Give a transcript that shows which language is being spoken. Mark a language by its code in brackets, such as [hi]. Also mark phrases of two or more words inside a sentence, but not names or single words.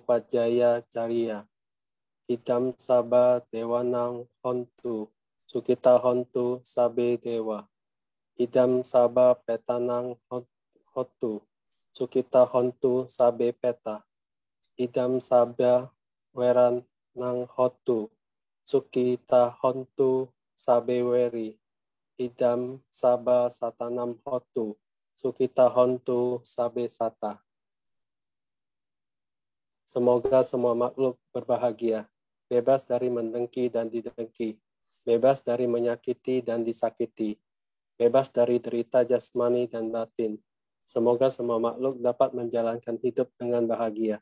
[pi] Pajaya Cariya, Idam Saba Dewanang Hontu, Sukita Hontu Sabe Dewa, Idam Saba Petanang Hontu, Sukita Hontu Sabe Peta, Idam Saba Weran Nang Hontu, Sukita Hontu Sabe Weri, Idam Saba Satanam Hontu, Sukita Hontu Sabe Sata. [id] Semoga semua makhluk berbahagia, bebas dari mendengki dan didengki, bebas dari menyakiti dan disakiti, bebas dari derita jasmani dan batin. Semoga semua makhluk dapat menjalankan hidup dengan bahagia.